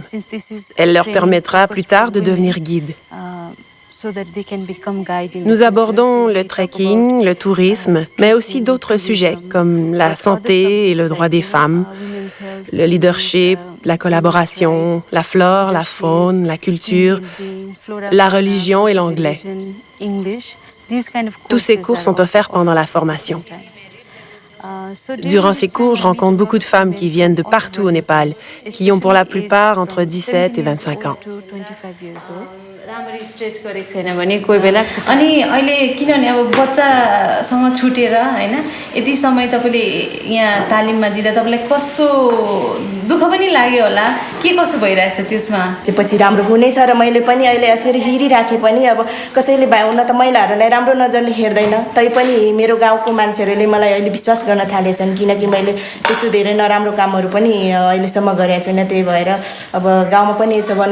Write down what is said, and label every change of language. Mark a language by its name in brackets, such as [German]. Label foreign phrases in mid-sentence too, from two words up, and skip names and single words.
[French] Elle leur permettra plus tard de devenir guides. Nous abordons le trekking, le tourisme, mais aussi d'autres sujets comme la santé et le droit des femmes, le leadership, la collaboration, la flore, la faune, la culture, la religion et l'anglais. Tous ces cours sont offerts pendant la formation. Durant ces cours, je rencontre beaucoup de femmes qui viennent de partout au Népal, qui ont pour la plupart entre 17 et 25 ans. [Nepali] राम्ररी स्ट्रेच गरेको छैन भने कोही बेला अनि अहिले किनभने अब बच्चासँग छुटेर हैन यति समय तपाईले यहाँ तालिममा दिदा तपाईलाई कस्तो दुःख पनि लाग्यो होला के कसो भइरहेछ त्यसमा पछि राम्रो हुनेछ र मैले पनि अहिले यसरी हिरिराखे पनि अब कसैले हुन त महिलाहरूलाई राम्रो नजरले हेर्दैन तै पनि मेरो गाउँको मान्छेहरूले मलाई अहिले विश्वास गर्न थालेछन् किनकि मैले त्यस्तो धेरै नराम्रो कामहरू पनि अहिलेसम्म गरेको छैन त्यही भएर अब गाउँमा पनि यसो भन्नु